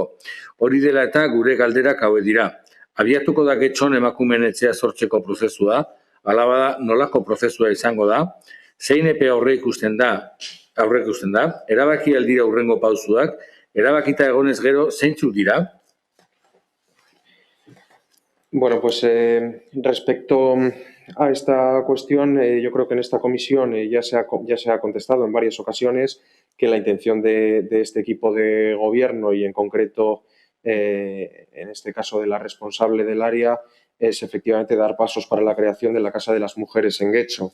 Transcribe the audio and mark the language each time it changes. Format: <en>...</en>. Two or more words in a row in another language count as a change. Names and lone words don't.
<eu>Hori dela eta gure galderak hauek dira. Abiatuko da Getxon emakumeen etxea sortzeko prozesua, ala bada nolako prozesua izango da, zein epe aurreikusten da, erabaki aldira hurrengo pausuak, erabakita egonez gero zeintzuk dira?</eu> <es>Bueno, pues respecto a esta cuestión, yo creo que en esta comisión ya se ha contestado en varias ocasiones que la intención de este equipo de gobierno y en concreto, en este caso de la responsable del área, es efectivamente dar pasos para la creación de la Casa de las Mujeres en Getxo.</es>